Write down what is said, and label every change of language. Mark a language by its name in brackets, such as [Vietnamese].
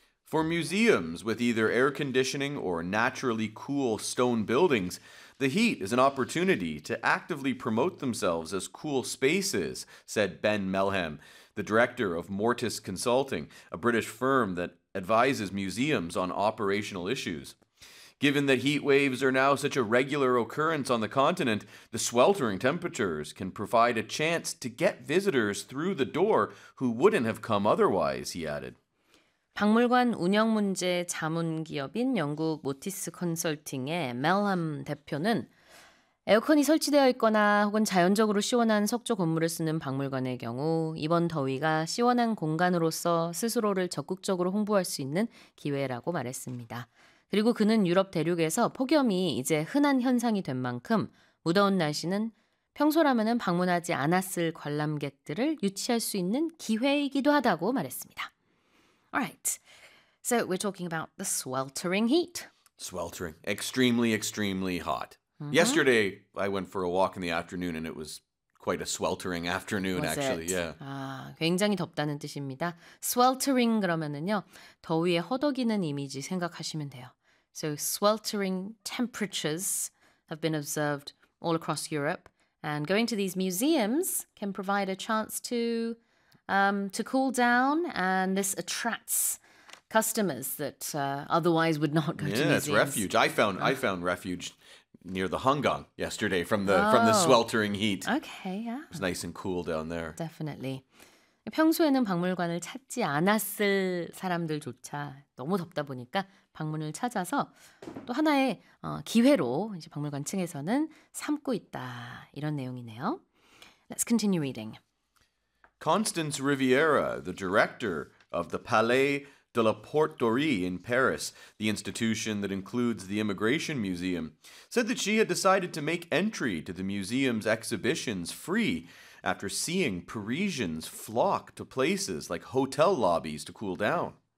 [English] For museums with either air conditioning or naturally cool stone buildings, the heat is an opportunity to actively promote themselves as cool spaces, said Ben Melham, the director of Mortis Consulting, a British firm that advises museums on operational issues. Given that heat waves are now such a regular occurrence on the continent, the sweltering temperatures can provide a chance to get visitors through the door who wouldn't have come otherwise, he added. [Korean] 박물관 운영 문제 자문 기업인 영국 모티스 컨설팅의 멜함 대표는 에어컨이 설치되어 있거나 혹은 자연적으로 시원한 석조 건물을 쓰는 박물관의 경우 이번 더위가 시원한 공간으로서 스스로를 적극적으로 홍보할 수 있는 기회라고 말했습니다. 그리고 그는 유럽 대륙에서 폭염이 이제 흔한 현상이 된 만큼 무더운 날씨는 평소라면 방문하지 않았을 관람객들을 유치할 수 있는 기회이기도 하다고 말했습니다. [English] All right, so we're talking about the sweltering heat. Sweltering. Extremely, extremely hot. Mm-hmm. Yesterday, I went for a walk in the afternoon, and it was quite a sweltering afternoon, was actually. It? Yeah. [Korean] 굉장히 덥다는 뜻입니다. Sweltering 그러면은요, 더위에 허덕이는 이미지 생각하시면 돼요. [English] So sweltering temperatures have been observed all across Europe, and going to these museums can provide a chance to cool down, and this attracts customers that otherwise would not go to museums. Yeah, it's refuge. I found refuge near the Hangang yesterday from the sweltering heat. Okay, yeah. It was nice and cool down there. Definitely. [Korean] 평소에는 박물관을 찾지 않았을 사람들조차 너무 덥다 보니까 방문을 찾아서 또 하나의 기회로 이제 박물관 층에서는 삼고 있다 이런 내용이네요. [English] Let's continue reading. Constance Riviera, the director of the Palais de la Porte Dorée in Paris, the institution that includes the Immigration Museum, said that she had decided to make entry to the museum's exhibitions free after seeing Parisians flock to places like hotel lobbies to cool down.